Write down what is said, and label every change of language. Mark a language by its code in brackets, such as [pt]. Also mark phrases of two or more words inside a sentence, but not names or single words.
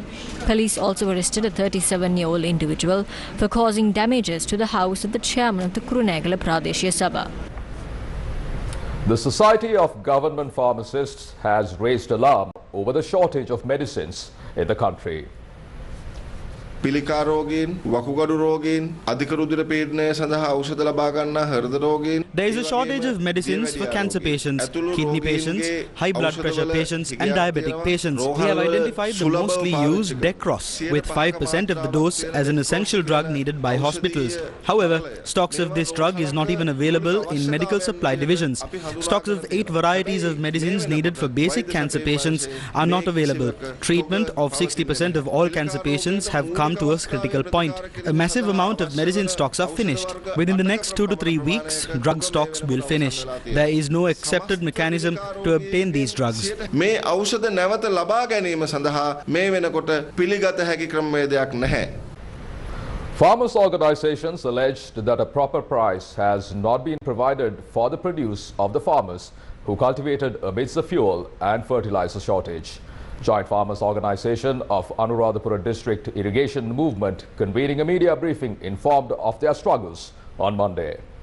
[en] Police also arrested a 37-year-old individual for causing damages to the house of the chairman of the Kurunegala Pradeshiya Sabha. The Society of Government Pharmacists has raised alarm over the shortage of medicines in the country. [si] පිළිකා රෝගීන්, වකුගඩු රෝගීන්, අධික රුධිර පීඩනය සඳහා ඖෂධ ලබා ගන්නා හෘද රෝගීන්. [en] There is a shortage of medicines for cancer patients, kidney patients, high blood pressure patients and diabetic patients. We have identified the mostly used Decros with 5% of the dose as an essential drug needed by hospitals. However, stocks of this drug is not even available in medical supply divisions. Stocks of 8 varieties of medicines needed for basic cancer patients are not available. Treatment of 60% of all cancer patients have come come to a critical point. A massive amount of medicine stocks are finished. Within the next 2 to 3 weeks, drug stocks will finish. There is no accepted mechanism to obtain these drugs. [si] මේ ඖෂධ නැවත ලබා ගැනීම සඳහා මේ වෙනකොට පිළිගත හැකි ක්‍රමවේදයක් නැහැ. [en] Farmers' organizations alleged that a proper price has not been provided for the produce of the farmers who cultivated amidst the fuel and fertilizer shortage. Joint Farmers' Organization of Anuradhapura District Irrigation Movement, convening a media briefing, informed of their struggles on Monday.